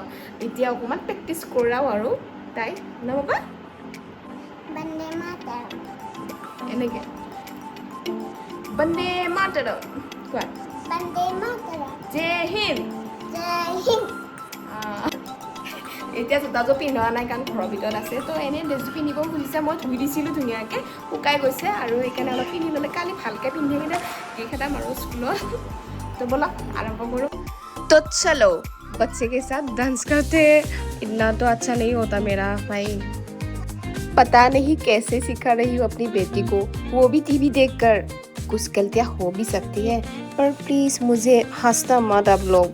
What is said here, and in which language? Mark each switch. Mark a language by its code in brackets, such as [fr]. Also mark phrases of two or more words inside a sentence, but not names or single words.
[as] এতিয়া অকণমান প্ৰেক্টিছ কৰাওঁ আৰু তাই নবা এনেকৈ বন্দে মাতৰম কোৱা, [hi] जय हिन्द। [as] এতিয়া জোতাযোৰ পিন্ধোৱা নাই কাৰণ ঘৰৰ ভিতৰত আছে, তো এনেই ড্ৰেছযোৰ পিন্ধিব খুজিছে। মই ধুই দিছিলোঁ ধুনীয়াকৈ, শুকাই গৈছে, আৰু সেইকাৰণে অলপ পিন্ধি ল'লে কালি ভালকৈ পিন্ধি কিনে দি খেদাম আৰু স্কুলত। তো ব'লক আৰম্ভ কৰোঁ। [hi] तो चलो बच्चे के साथ डांस करते इतना तो अच्छा नहीं होता मेरा भाई। पता नहीं कैसे सिखा रही हूँ अपनी बेटी को, वो भी टीवी देखकर। कुछ गलतियाँ हो भी सकती है, पर प्लीज़ मुझे हंसना मत आप लोग।